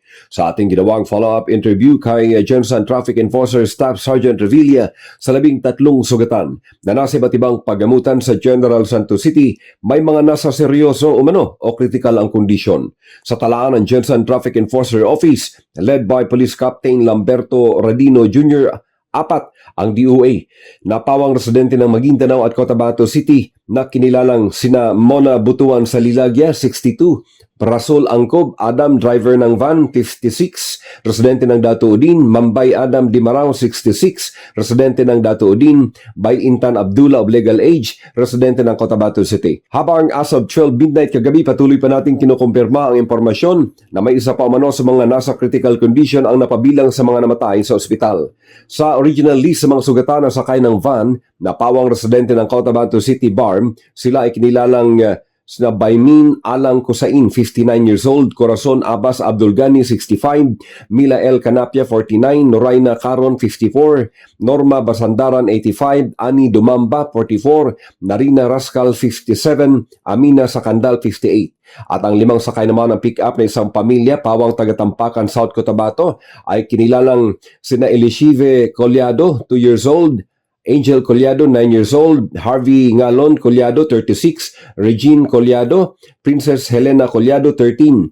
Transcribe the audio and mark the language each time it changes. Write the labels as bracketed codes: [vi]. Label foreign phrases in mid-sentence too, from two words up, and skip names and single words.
[tl] Sa ating ginawang [en] follow-up interview [tl] kay Jensen Traffic Enforcer Staff Sergeant Revilla sa 13 sugatan na nasa iba't ibang paggamutan sa General Santos City, may mga nasa seryoso umano o critical ang kondisyon. Sa talaan ng Jensen Traffic Enforcer Office, [en] led by Police Captain [tl] Lamberto Radino Jr., 4 ang DOA. Napawang residente ng Maguindanao at Cotabato City na kinilalang sina Mona Butuan Salilagya, 62, Rasol Angkob Adam, driver ng van, 56, residente ng Datuodin, Mambay Adam Dimarao, 66, residente ng Datuodin, Bay Intan Abdullah [en] of legal age, [tl] residente ng Cotabato City. Habang [en] as of 12 midnight [tl] kagabi, patuloy pa natin kinukumpirma ang impormasyon na may isa pa umano sa mga nasa [en] critical condition [tl] ang napabilang sa mga namatay sa ospital. Sa [en] original list [tl] sa mga sugatan na sakay ng van, napawang residente ng Cotabato City Barm, sila ay kinilalang sina Baymin Alang Kusain, [en] 59 years old, [tl] Corazon Abbas Abdul Ghani, 65, Mila L. Canapia, 49, Noraina Caron, 54, Norma Basandaran, 85, Ani Dumamba, 44, Narina Rascal, 57, Amina Sakandal, 58. At ang 5 sakay naman ng pick-up na isang pamilya, pawang taga-Tampakan, South Cotabato, ay kinilalang sina Elishive Collado, [en] 2 years old, [tl] Angel Collado, [en] 9 years old, [tl] Harvey Ngalon Collado, 36, Regine Collado, Princess Helena Collado, 13.